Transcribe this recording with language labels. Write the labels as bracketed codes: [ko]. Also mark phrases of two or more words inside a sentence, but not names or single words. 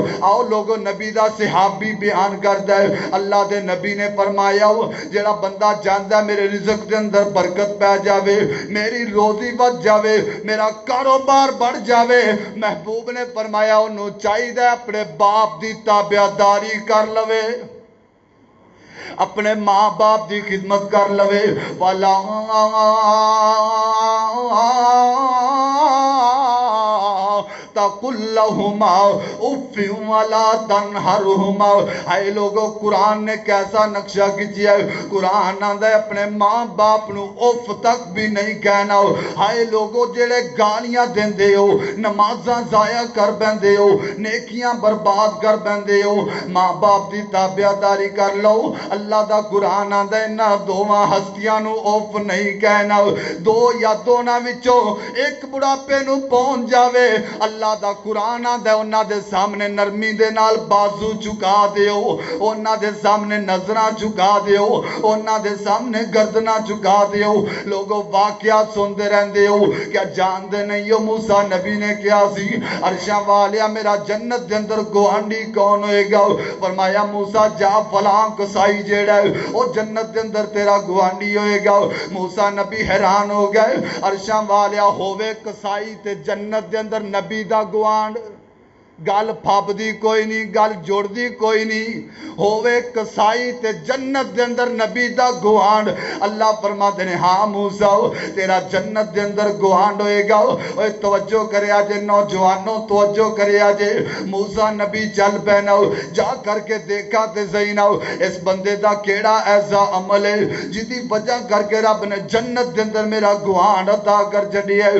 [pa] آؤ لوگو نبی دا صحابی بیان کردا ہے، اللہ دے نبی نے فرمایا جڑا بندہ جاندا ہے میرے رزق دے اندر برکت پہ جاوے، میری روزی بچ جاوے، میرا کاروبار بڑھ جاوے، محبوب نے فرمایا انہوں چاہیے اپنے باپ دی تابعداری کر لوے، اپنے ماں باپ دی خدمت کر لوے، [ar] والا تقل لہما اف ولا تنہرہما۔ [pa] اے لوگو قرآن نے کیسا نقشہ کھینچا ہے، قرآن آندا ہے اپنے ماں باپ نو اف تک بھی نہیں کہنا۔ اے لوگو جڑے گالیاں دیندے ہو، نمازاں ضائع کر بیندے ہو، نیکیاں برباد کر بیندے ہو، ماں باپ دی تابعداری کر لو۔ اللہ دا قرآن آندا ہے انہاں دوواں ہستیاں نو اف نہیں کہنا، دو یا دوناں وچوں ایک بڑھاپے نو پہنچ جاوے، اللہ دا قرآن آندا ہے انہاں دے سامنے نرمی دے نال بازو چکا دیو، انہاں دے سامنے نظراں چکا دیو، انہاں دے سامنے گردناں چکا دیو۔ لوگو واقعات سندے رہندے ہو، کیا جاندے نہیں ہو موسیٰ نبی نے کیا سی عرشاں والیا میرا جنت دے اندر گوانڈی کون ہوئے گا؟ فرمایا موسیٰ جا فلاں کسائی جیڑا ہے او جنت دے اندر تیرا گوانڈی ہوئے گا۔ موسیٰ نبی حیران ہو گئے، عرشاں والیا ہووے کسائی تے جنت دے اندر نبی دا گوانڈ، گل پھب دی کوئی نہیں، گل جوڑ دی کوئی نہیں، ہووے کسائی تے جنت دے اندر نبی دا گوانڈ۔ اللہ فرما دے ہاں موسیٰ تیرا جنت دے اندر گوانڈ ہوئے گا۔ اوہ توجہ کرے آجے نوجوانوں، توجہ کرے آجے، موسیٰ نبی چل پینا جا کر کے دیکھا تے زینہ اس بندے دا کیڑا ایسا عمل ہے جدی وجہ کر کے رب نے جنت دے اندر میرا گوانڈ عطا کر چھڈی ہے۔